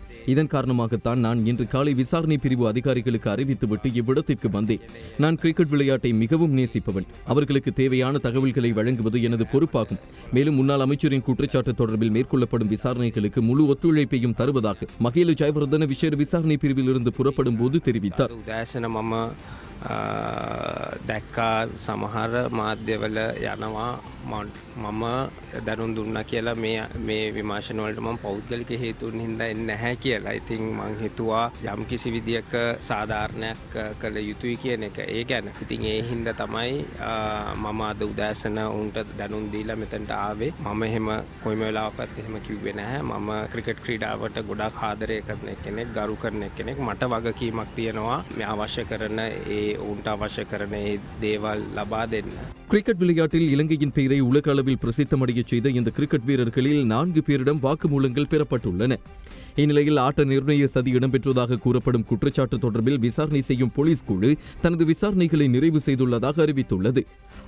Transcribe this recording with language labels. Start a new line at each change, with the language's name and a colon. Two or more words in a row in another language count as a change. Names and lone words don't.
Tamil: இதன் காரணமாகத்தான் நான் இன்று காலை விசாரணை பிரிவு அதிகாரிகளுக்கு அறிவித்துவிட்டு இவ்விடத்திற்கு வந்தேன். நான் கிரிக்கெட் விளையாட்டை மிகவும் நேசிப்பவன். அவர்களுக்கு தேவையான தகவல்களை வழங்குவது எனது பொறுப்பாகும். மேலும் முன்னாள் அமைச்சரின் குற்றச்சாட்டு தொடர்பில் மேற்கொள்ளப்படும் விசாரணைகளுக்கு முழு ஒத்துழைப்பையும் தருவதாக மகேலு ஜெயவர்தன விசேட விசாரணை பிரிவில் இருந்து புறப்படும் போது தெரிவித்தார்.
Sinhala: දැක්කා සමහර මාධ්‍යවල යනවා මම දැනුම් දුන්නා කියලා මේ විමර්ශන වලට මම පෞද්ගලික හේතුන් හින්දා එන්නේ නැහැ කියලා. ඉතින් මං හිතුවා යම් කිසි විදියක සාධාරණයක් කළ යුතුයි කියන එක. ඒ ගැන ඉතින් ඒ හින්දා තමයි මම අද උදෑසන උන්ට දැනුම් දීලා මෙතනට ආවේ. මම එහෙම කොයිම වෙලාවකත් එහෙම කිව්වේ නැහැ. මම ක්‍රිකට් ක්‍රීඩාවට ගොඩක් ආදරය කරන කෙනෙක්, ගරු කරන කෙනෙක්. මට වගකීමක් තියෙනවා මේ අවශ්‍ය කරන ඒ උන්ට අවශ්‍ය කරන ඒ දේවල් ලබා දෙන්න.
Tamil: கிரிக்கெட் விளையாட்டில் இலங்கையின் பெயரை உலக அளவில் பிரசித்தமடைய செய்த இந்த கிரிக்கெட் வீரர்களில் 4 பேரிடம் வாக்குமூலங்கள் பெறப்பட்டுள்ளன. இந்நிலையில் ஆட்ட நிர்ணய சதி இடம்பெற்றதாக கூறப்படும் குற்றச்சாட்டு தொடர்பில் விசாரணை செய்யும் போலீஸ் குழு தனது விசாரணைகளை நிறைவு செய்துள்ளதாக அறிவித்துள்ளது.